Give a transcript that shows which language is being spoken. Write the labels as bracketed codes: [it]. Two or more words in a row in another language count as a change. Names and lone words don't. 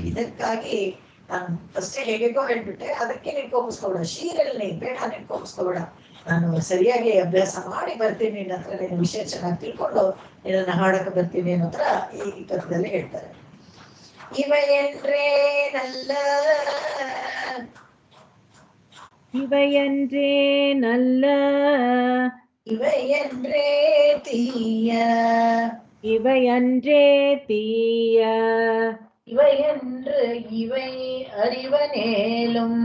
[kn] ಇದಕ್ಕಾಗಿ ನಾನು ಫಸ್ಟೇ ಹೇಗೇಗೋ ಹೇಳ್ಬಿಟ್ಟೆ, ಅದಕ್ಕೆ ನೀನ್ ಕೋಪಿಸ್ಕೊಬೇಡ, ಶೀರಲ್ಲಿ ಬೇಡ, ನೀನ್ ಕೋಪಿಸ್ಕೊಬೇಡ, ನಾನು ಸರಿಯಾಗಿ ಅಭ್ಯಾಸ ಮಾಡಿ ಬರ್ತೀನಿ, ನಿನ್ನ ಹತ್ರ ನೀನು ವಿಷಯ ಚೆನ್ನಾಗಿ ತಿಳ್ಕೊಂಡು ನಿನ್ನ ಹಾಡಕ್ಕೆ ಬರ್ತೀನಿ ಅನ್ನೋ ತರ ಈ ಪದ್ಯದಲ್ಲಿ ಹೇಳ್ತಾರೆ. [ta] ಇವೆಯಂದ್ರೇನಲ್ಲ இவையன்றேனல்ல இவையன்றே தீய இவையன்றே தீய இவையன்று இவை அறிவனேலும்